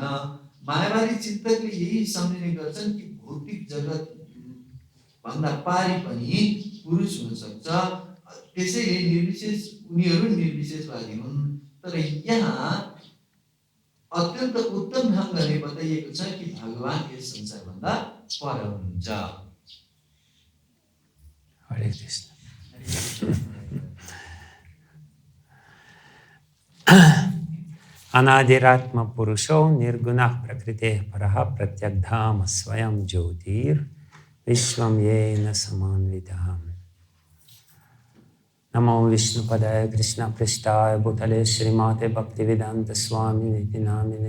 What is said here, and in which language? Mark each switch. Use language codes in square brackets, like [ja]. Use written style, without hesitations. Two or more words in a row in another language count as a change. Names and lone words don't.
[ne] मायावादी चिन्तकले यही सम्झिने गर्छन् कि भौतिक जगत भन्दा पारी पनि पुरुष हुन सक्छ, त्यसैले उनीहरू निर्विशेषवादी हुन्। तर यहाँ अत्यन्त उत्तम ढङ्गले बताइएको छ कि भगवान यस संसारभन्दा पर हुनुहुन्छ। हरे कृष्ण। [sa] अनादिरात्मा पुरुषो निर्गुणः प्रकृतेः परः प्रत्यग्धाम स्वयं ज्योतिर् विश्वं येन समान्वितः। नमो विष्णुपदाय कृष्णपृष्ठाय भूतले श्रीमते भक्तिवेदांत स्वामी निति नामिने।